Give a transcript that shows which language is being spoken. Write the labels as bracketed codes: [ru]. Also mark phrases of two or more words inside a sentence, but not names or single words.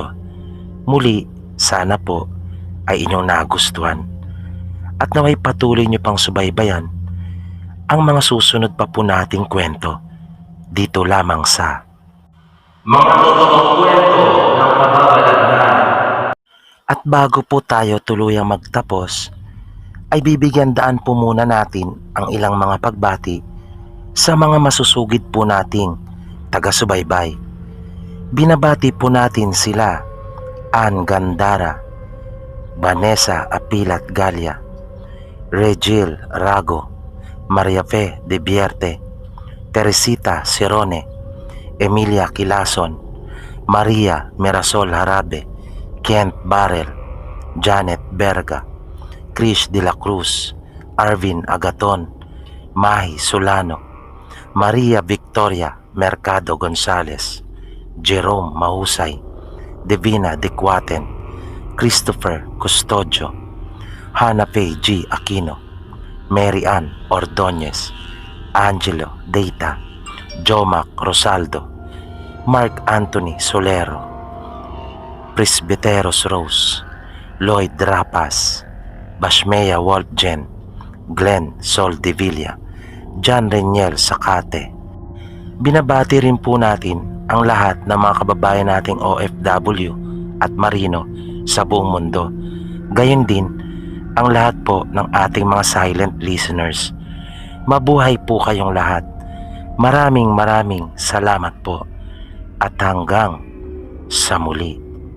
[tl] Muli, sana po ay inyong nagustuhan at naway patuloy niyo pang subaybayan ang mga susunod pa po nating kwento dito lamang sa Mga Totoong Kwento ng Kababalaghan. At bago po tayo tuluyang magtapos, ay bibigyan daan po muna natin ang ilang mga pagbati sa mga masusugid po nating taga-subaybay. Binabati po natin sila Ann Gandara, Vanessa Apilat Galia, Regil Rago, Maria Fe de Vierte, Teresita Cerone, Emilia Kilason, Maria Mirasol Harabe, Kent Barrel, Janet Berga, Krish de la Cruz, Arvin Agaton, Mahi Solano, Maria Victoria Mercado Gonzales, Jerome Mahusay, Divina De Cuaten, Christopher Custodio, Hannah Faye G. Aquino, Mary Ann Ordonez, Angelo Deita, Jomac Rosaldo, Mark Anthony Solero, Presbyteros Rose, Lloyd Rapas, Bashmea Wolfgen, Glenn Soldevilla, John Reniel Sakate. Binabati rin po natin ang lahat ng mga kababayan nating OFW at Marino sa buong mundo. Gayon din ang lahat po ng ating mga [en] silent listeners. [tl] Mabuhay po kayong lahat. Maraming salamat po at hanggang sa muli.